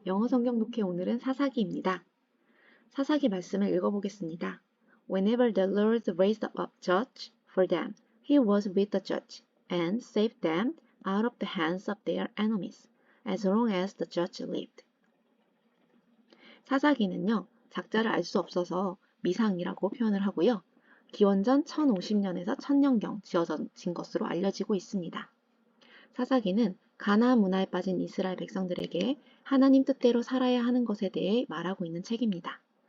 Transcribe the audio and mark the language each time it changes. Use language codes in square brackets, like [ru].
[ko] 영어 성경 독해 오늘은 사사기입니다. 사사기 말씀을 읽어보겠습니다. [en] Whenever the Lord raised up judge for them, he was with the judge and saved them out of the hands of their enemies, as long as the judge lived. [ko] 사사기는요, 작자를 알 수 없어서 미상이라고 표현을 하고요. 기원전 1050년에서 1000년경 지어진 것으로 알려지고 있습니다. 사사기는 가나안 문화에 빠진 이스라엘 백성들에게 하나님 뜻대로 살아야 하는 것에 대해 말하고 있는 책입니다.